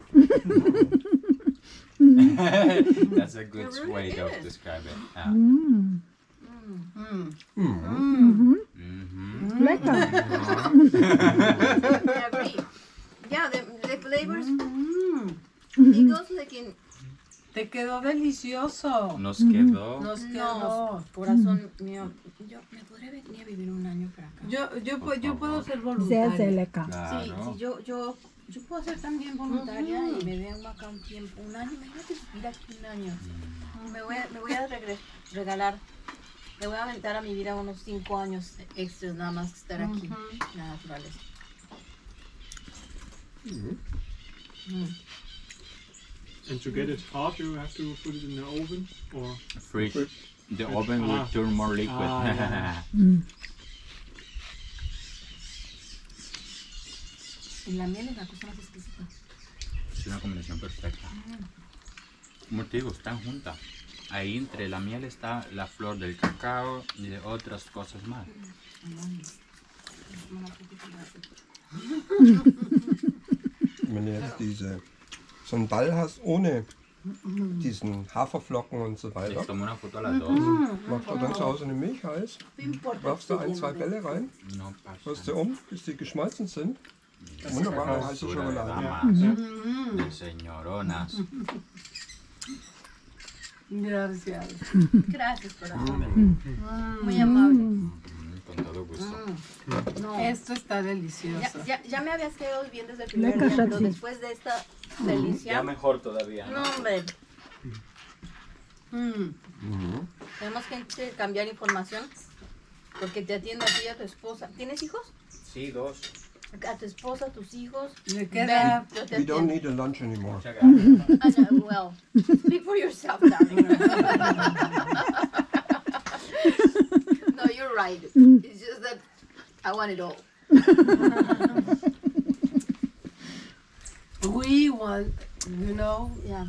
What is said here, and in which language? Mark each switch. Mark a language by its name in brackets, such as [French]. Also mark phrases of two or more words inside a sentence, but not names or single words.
[English] That's a good It really way of is. describing it. Yeah. [German] lecker. [English] I agree. Yeah, the flavors. It goes like in. [Spanish] Te quedó delicioso. Nos quedó. Nos No, quedó. corazón mío. Yo me podría venir a vivir un año para acá. Yo puedo ser [German] Sehr, [Spanish] voluntaria. [German] sehr lecker. [Spanish] Claro. Sí, yo puedo ser también voluntaria y me vengo acá un tiempo, un año, imagínate vivir aquí un año. Me voy a regalar, me voy a aventar a mi vida unos 5 años extras nada más que estar aquí en la naturaleza. [English] And to get it hard, you have to put it in the oven, or Fridge. The oven will turn more liquid. yeah. [Spanish] Y la miel es la cosa más exquisita. Es una combinación perfecta. Como te digo, están juntas. Ahí entre la miel está la flor del cacao y de otras cosas más. [German] Wenn du jetzt so einen Ball hast ohne diesen Haferflocken und so weiter, [Spanish] Les tomo una foto a las dos. [German] machst du dann zu Hause eine Milch heiß, wirfst du 1, 2 Bälle rein, [Spanish] No pasa. [German] rührst du bis die geschmolzen sind. Wunderbare heiße [Spanish] Basura de [German] Schokolade. [Spanish] damas, de señoronas. Gracias. Gracias, corazón. Muy amable. Con todo gusto. No. Esto está delicioso. Ya me habías quedado bien desde el primer [German] Lecker, [Spanish] día, pero [German] Schatzi. [Spanish] después de esta delicia. Ya mejor todavía. No, hombre. Tenemos que cambiar información porque te atiendo a ti y a tu esposa. ¿Tienes hijos? Sí, dos. A tu esposa, a tus hijos. Me queda. Yo te [English] We don't [Spanish] atiendo. [English] need a lunch anymore. [Spanish] Muchas gracias. [English] Well, speak for yourself, darling. No, you're right. It's just that I want it all. We want, Yeah,